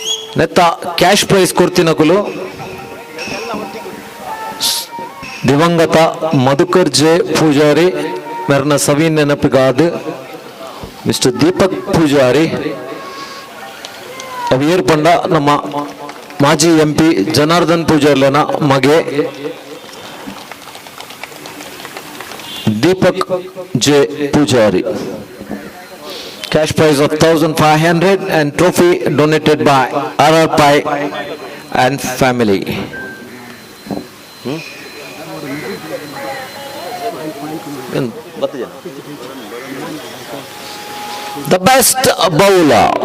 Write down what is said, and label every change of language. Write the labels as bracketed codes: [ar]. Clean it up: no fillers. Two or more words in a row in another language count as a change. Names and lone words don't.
[tcy] ನೆತ್ತ [en] cash prize [tcy] ಕೊಡ್ತಿನಕುಲು ದಿವಂಗತ ಮಧುಕರ್ ಜೆ ಪೂಜಾರಿ ಮೆರ್ನ ಸವೀನ್ ನೆನಪಿಗಾದ ಮಿಸ್ಟರ್ ದೀಪಕ್ ಪೂಜಾರಿ ಅವು ಏರ್ಪಂಡ ನಮ್ಮ ಮಾಜಿ MP ಜನಾರ್ದನ್ ಪೂಜಾರ್ಲೆನ ಮಗೆ ದೀಪಕ್ ಜೆ ಪೂಜಾರಿ. [en] Cash prize of 1,500 and trophy donated by R.R.Pai and family. The best bowler.